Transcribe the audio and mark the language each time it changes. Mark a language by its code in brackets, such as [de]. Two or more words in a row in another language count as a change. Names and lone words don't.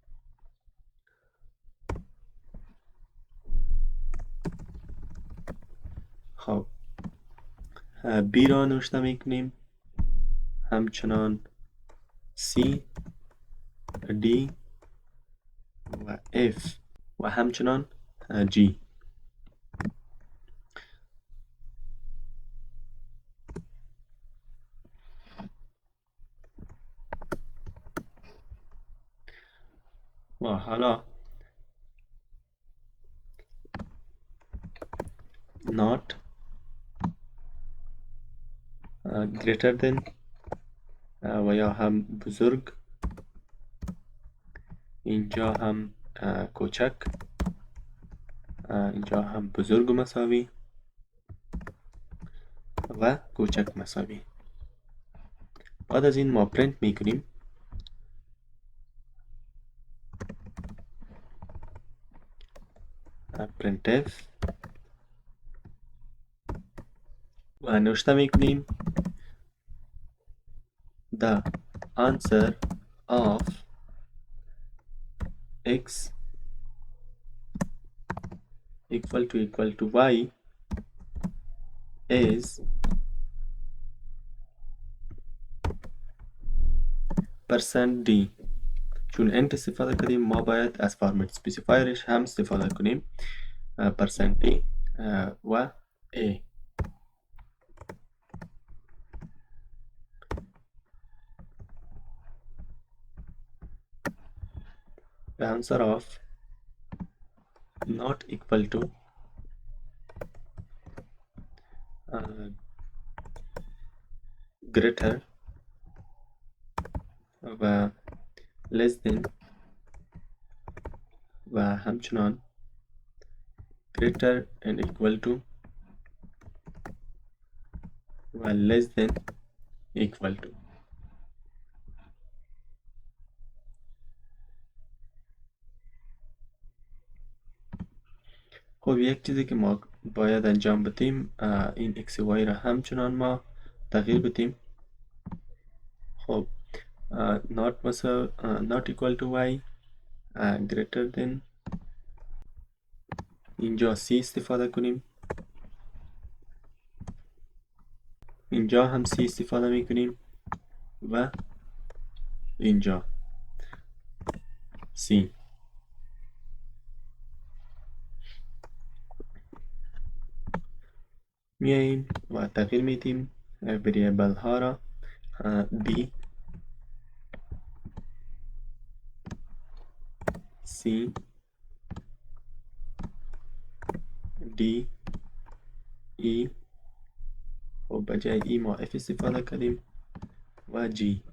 [fa] خب b را نوشته میکنیم، همچنان c d و f و همچنان g. و حالا [en] not greater than [fa] و یا هم بزرگ، اینجا هم کوچک، اینجا هم بزرگ و مساوی و کوچک مساوی. بعد از این ما پرینت میکنیم printf و نوشته میکنیم [en] the answer of x equal to y is %d. [fa] چون انت استفاده کردیم ما باید از [en] format specifierش [fa] هم استفاده کنیم، %d و a. [en] the answer of not equal to greater و less than [fa] و همچنان [en] greater and equal to [fa] و [en] less than equal to. [fa] خب یک چیزی که ما باید انجام بدیم این x و y را همچنان ما تغییر بدیم. [en] خب not equal to y greater than، [fa] اینجا c استفاده کنیم، اینجا هم c استفاده میکنیم و اینجا C. میاییم و تغییر میدیم وریبل ها را B C D E و بجای E ما F استفاده کردیم و G.